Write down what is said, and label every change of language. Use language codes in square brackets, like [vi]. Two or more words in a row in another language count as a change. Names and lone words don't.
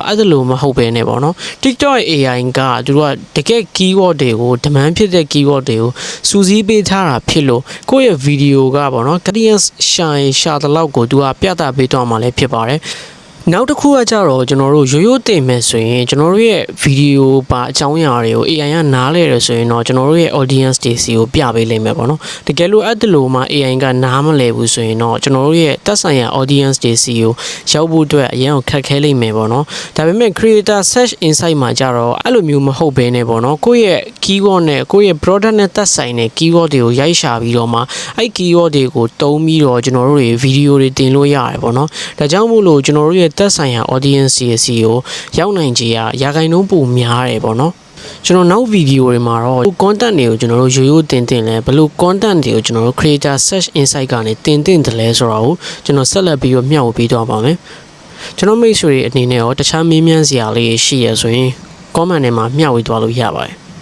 [my] အဲ့လိုမဟုတ်ဘဲနဲ့ပေါ့နော် TikTok AI ကသူတို့ကတကယ် keyword တွေကို demand ဖြစ်တဲ့ keyword တွေကိုစူးစီးပေးထားတာဖြစ်လို့ကိုယ့်ရဲ့ video ကပေါ့နော် audience ရှာတဲ့လောက်ကိုသူကပြသပေးတော့မှလည်းဖြစ်ပါတယ်နောက်တစ်ခုကကြတော့ကျွန်တော်တို့ရိုးတင်မယ်ဆိုရင် ကျွန်တော်တို့ရဲ့ဗီဒီယိုပါအကြောင်းအရာတွေကို AI ကနားလဲရဆိုရင်တော့ကျွန်တော်တို့ရဲ့ audience တွေစီကိုပြပေးလိမ့်မယ်ပေါ့နော်တကယ်လို့အဲ့ဒီလိုမှ AI ကနားမလဲဘူးဆိုရင်တော့ကျွန်တော် တို့ရဲ့တက်ဆိုင်ရာ audience တွေစီကိုရောက်ဖို့အတွက်အရင်ကခက်ခဲလိမ့်မယ်ပေါ့နော်ဒါပေမဲ့ [en] creator search insight [my] မှာကြတော့အဲ့လိုမျိုးမဟုတ်ဘဲနဲ့ပေါ့နော် ကိုယ့်ရဲ့ keyword နဲ့ကိုယ့်ရဲ့ product နဲ့သက်ဆိုင်တဲ့ keyword တွေကိုရိုက်ရှာပြီးတော့မှအဲ့ keyword တွေကိုတုံးပြီးတော့ကျွန် တော်တို့တွေဗီဒီယိုတွေတင်လို့ရတယ်ပေါ့နော်ဒါကြောင့်မို့လို့ကျွန်တော်တို့ရဲ့သက်ဆိုင်ရာ audience စီကိုရောက်နိုင်ခြေရာခိုင်နှုန်းပိုများတယ်ပေါ့နော်ကျွန်တော်နောက်ဗီဒီယိုတွေမှာတော့ content တွေကိုကျွန်တော်တို့ရိုးတင်လဲဘယ်လို content တွေကိုကျွန်တော်တို့ [en] creator search insight [my] ကနေတင်တယ်လဲဆိုတာကိုကျွန်တော်ဆက်လက်ပြီးတော့မျှဝေပေးသွားပါမယ်ကျွန်တော်မိတ်ဆွေတွေအနေနဲ့ရောတခြားမေးမြန်းစရာလေးရှိရဆိုရင် comment ထဲမှာမျှဝေသွားလို့ရပါတယ်